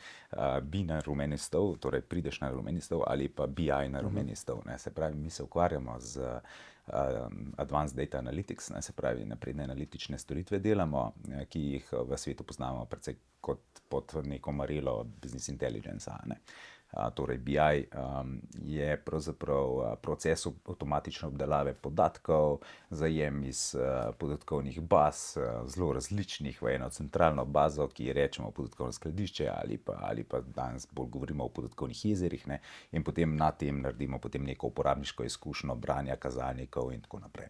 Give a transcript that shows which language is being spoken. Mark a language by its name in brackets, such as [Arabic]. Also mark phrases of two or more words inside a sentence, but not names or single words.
[Slovenian] B na rumeni stol, torej prideš na rumeni stol ali pa BI na rumeni stol. Ne? Se pravi, mi se ukvarjamo z [English] Advanced Data Analytics, [Slovenian] ne, se pravi napredne analitične storitve delamo, ki jih v svetu poznamo predvsej kot pod neko marelo [English] business intelligence. [Slovenian] Ne. Torej BI je pravzaprav proces avtomatične obdelave podatkov, zajem iz podatkovnih baz, zelo različnih v eno centralno bazo, ki rečemo podatkovno skladišče ali pa danes bolj govorimo o podatkovnih jezerih, ne, in potem na tem naredimo potem neko uporabniško izkušnjo branja kazalnikov in tako naprej.